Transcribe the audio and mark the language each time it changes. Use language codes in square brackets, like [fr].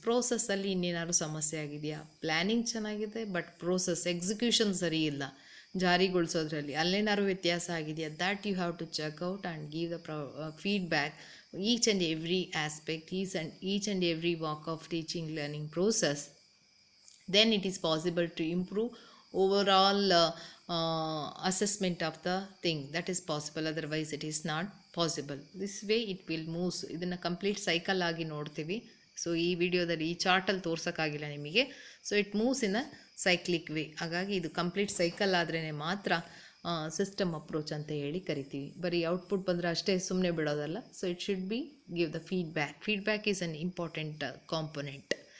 [kn] ಪ್ರೋಸೆಸ್ಸಲ್ಲಿ ಇನ್ನೇನಾದ್ರು ಸಮಸ್ಯೆ ಆಗಿದೆಯಾ, ಪ್ಲ್ಯಾನಿಂಗ್ ಚೆನ್ನಾಗಿದೆ ಬಟ್ ಪ್ರೋಸೆಸ್ ಎಕ್ಸಿಕ್ಯೂಷನ್ ಸರಿ ಇಲ್ಲ, ಜಾರಿಗೊಳಿಸೋದ್ರಲ್ಲಿ ಅಲ್ಲೇನಾದ್ರು ವ್ಯತ್ಯಾಸ ಆಗಿದೆಯಾ, [en] That you have to check out and give the feedback each and every aspect, each and every walk of teaching learning process. then it is possible to improve overall assessment of the thing. That is possible, otherwise it is not possible. This way it will move. [kn] ಇದನ್ನು complete cycle ಆಗಿ ನೋಡ್ತೀವಿ. So ಈ ವಿಡಿಯೋದಲ್ಲಿ ಈ ಚಾರ್ಟಲ್ಲಿ ತೋರ್ಸೋಕ್ಕಾಗಿಲ್ಲ ನಿಮಗೆ. [en] So it moves in a cyclic way. [kn] ಹಾಗಾಗಿ ಇದು complete cycle ಆದ್ರೇ ಮಾತ್ರ ಸಿಸ್ಟಮ್ ಅಪ್ರೋಚ್ ಅಂತ ಹೇಳಿ ಕರಿತೀವಿ. ಬರೀ ಔಟ್ಪುಟ್ ಬಂದರೆ ಅಷ್ಟೇ ಸುಮ್ಮನೆ ಬಿಡೋದಲ್ಲ. [en] So it should be give the feedback is an important component.